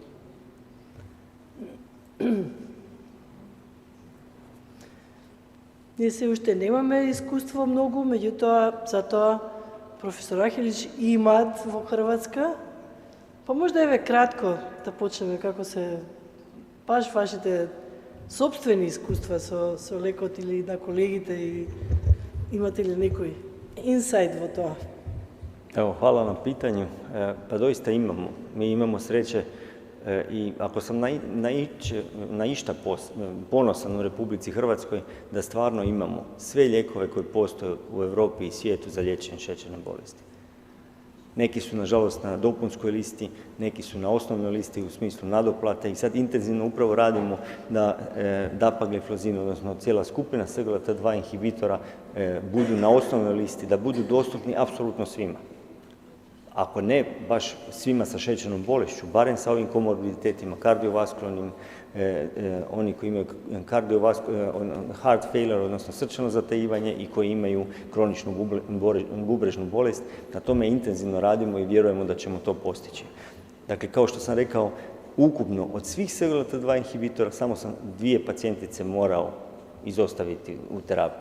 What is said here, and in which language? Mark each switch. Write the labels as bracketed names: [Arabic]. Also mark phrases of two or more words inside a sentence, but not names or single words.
[Macedonian] Ние се уште немаме искуство многу, меѓутоа, затоа професор Рахилич имаат во Хрватска. Па можда еве кратко да почнеме како се баш вашите собствени искуства со лекот или на колегите и имате ли некој инсайт во тоа? [Croatian] Evo, hvala na pitanju. Pa doista imamo. Mi imamo sreće i ako sam na išta ponosan u Republici Hrvatskoj, da stvarno imamo sve lijekove koji postoje u Europi i svijetu za liječenje šećerne bolesti. Neki su, nažalost, na dopunskoj listi, neki su na osnovnoj listi u smislu nadoplate i sad intenzivno upravo radimo da dapagliflozin, odnosno cijela skupina SGLT2 inhibitora budu na osnovnoj listi, da budu dostupni apsolutno svima. Ako ne baš svima sa šećernom bolešću, barem sa ovim komorbiditetima, kardiovaskularnim, oni koji imaju [English] heart failure, [Croatian] odnosno srčano zatajivanje i koji imaju kroničnu bubrežnu bolest, na tome intenzivno radimo i vjerujemo da ćemo to postići. Dakle, kao što sam rekao, ukupno od svih SGLT2 inhibitora samo sam 2 pacijentice morao izostaviti u terapiji.